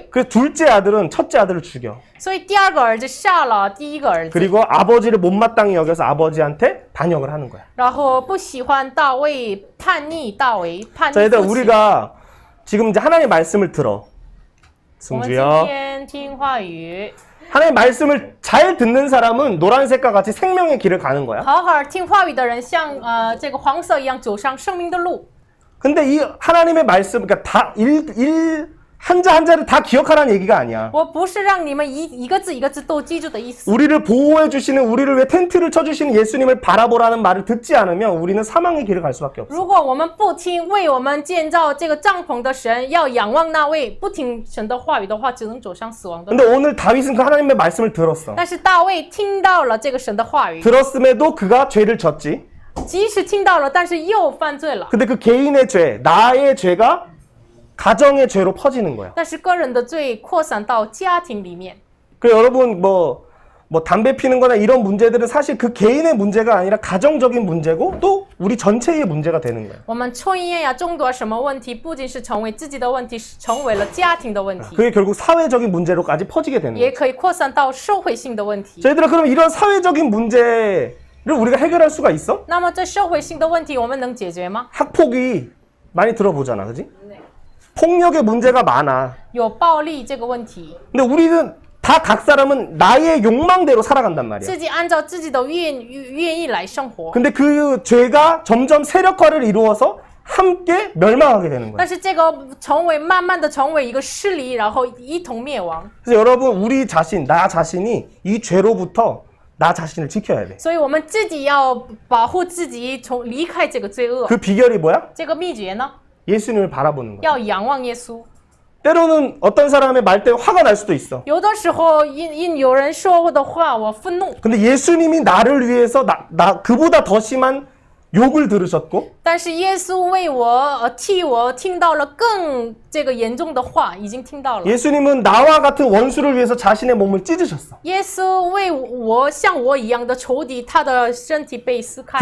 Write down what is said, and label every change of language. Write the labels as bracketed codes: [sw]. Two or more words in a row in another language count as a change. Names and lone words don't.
[ko] 그래서 둘째 아들은 첫째 아들을 죽여. [zh] 所以第二个儿子杀了第一个儿子， [ko] 그리고 아버지를 못마땅히 여겨서 아버지한테 반역을 하는 거야. [zh] 然后不喜欢大卫，叛逆大卫，叛逆 [ko] 자, 얘들 [zh] 父亲。 [ko] 우리가 지금 이제 하나님의 말씀을 들어. [zh] 我们今 [ko] 승주야. [zh] 天听话语， [ko] 하나님의 말씀을 잘 듣는 사람은 노란색과 같이 생명의 길을 가는 거야. [zh] 好好听话语的人像这个黄色一样走上生命的路。 [ko] 근데 이 하나님의 말씀, 그러니까 다 한자 한자를 다 기억하라는 얘기가 아니야. [zh] 我不是让你们一个字一个字都记住的意思。 [ko] 우리를 보호해 주시는, 우리를 왜 텐트를 쳐주시는 예수님을 바라보라는 말을 듣지 않으면 우리는 사망의 길을 갈 수밖에 없어. [zh] 如果我们不听为我们建造这个帐篷的神，要仰望那位，不听神的话语的话，只能走向死亡的路。 [ko] 근데 오늘 다윗은 그 하나님의 말씀을 들었어. [zh] 但是大卫听到了这个神的话语， [ko] 들었음에도 그가 죄를 졌지. [zh] 即使听到了，但是又犯罪了。 [ko] 근데 그 개인의 죄, 나의 죄가 가정의 죄로 퍼지는 거야. [zh] 但是个人的罪扩散到家庭里面。 [ko] 그 여러분 뭐 담배 피는 거나 이런 문제들은 사실 그 개인의 문제가 아니라 가정적인 문제고 또 우리 전체의 문제가 되는 거야. [zh] 我们抽烟呀、中毒啊什么问题，不仅是成为自己的问题，是成为了家庭的问题， [ko] 그게 결국 사회적인 문제로까지 퍼지게 되는 [zh] 也 [ko] 거야. [zh] 可以扩散到社会性的问题。 [ko] 자, 얘들아, 그럼 이런 사회적인 문제를 우리가 해결할 수가 있어? [zh] 那么这社会性的问题，我们能解决吗？ [ko] 학폭이 많이 들어보잖아, 그지? 폭력의 문제가 많아. [zh] 有暴力这个问题， [ko] 근데 우리는 다 각 사람은 나의 욕망대로 살아간단 말이야. [zh] 自己按照自己的愿意来生活。 [ko] 근데 그 죄가 점점 세력화를 이루어서 함께 멸망하게 되는 거야. [zh] 但是这个慢慢的成为一个势力，然后一同灭亡。 [ko] 그래서 여러분, 우리 자신, 나 자신이 이 죄로부터 나 자신을 지켜야 돼. [zh] 所以我们自己要保护自己，离开这个罪恶。 [ko] 그 비결이 뭐야? [zh] 这个秘诀呢， [ko] 예수님을 바라보는 거야. [zh] 要仰望耶稣。 [ko] 때로는 어떤 사람의 말 때문에 화가 날 수도 있어. [zh] 有的时候因有人说的话，我愤怒。 [ko] 근데 예수님이 나를 위해서 그보다 더 심한 욕을 들으셨고 [zh] 但是耶稣为我替我听到了更这个严重的话，已经听到了。 [ko] 예수님은 나와 같은 원수를 위해서 자신의 몸을 찢으셨어. [zh] 耶稣为我像我一样的仇敌，他的身体被撕开。